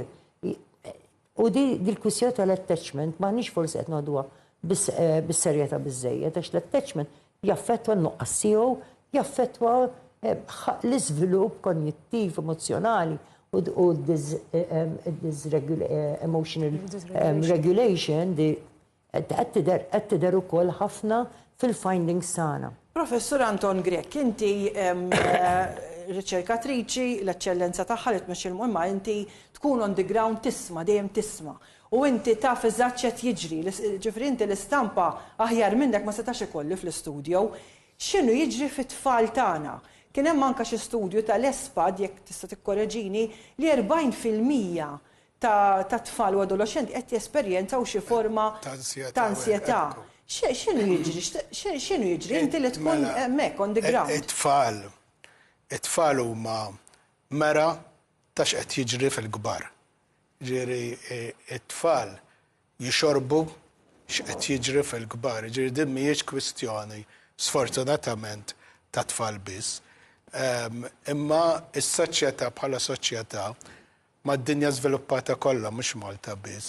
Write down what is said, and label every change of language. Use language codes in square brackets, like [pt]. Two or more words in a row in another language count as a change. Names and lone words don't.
[mt] U di l-kwissjoni tal-attachment m'aħniex forsi qed ngħiduha bis-serjetà biżżejjed għax l-attachment jaffettwa n-nuqqas tiegħu, jaffettwa l-iżvilupp kognittiv, emozjonali u [en] emotional regulation [mt] qed tidher ukoll ħafna fil-findings tagħna. Professur Anton Grek, inti riċerkatriċi, l-eċċellenza tagħha li tmexxi l-imma inti tkun [en] on the ground [mt] tisma' dejjem tisma'. U inti taf eżatt x'qed jiġri, ġifri inti l-istampa aħjar minnek ma setax ikolli fl-istudju. X'inhu jiġri fit-tfal tagħna? Kien hemm anke xi studju tal-ESPAD jekk tista' tikkoreġini li 40% ta' tfal u adolescenti qed jesperjenzaw xi forma ta' ansjetà. X'inhu jiġri inti li tkun hemmhekk [en] on the ground? [mt] It-tfal huma mera ta' x'qed jiġri fil-kbar. Ġieri it-tfal jixorbu x'qed jiġri fil-kbar. Ġieri din mhijiex kwistjoni sfortunatament ta' tfal biss. Imma s-soċjetà bħala soċjetà mad-dinja żviluppata kollha mhux Malta biss.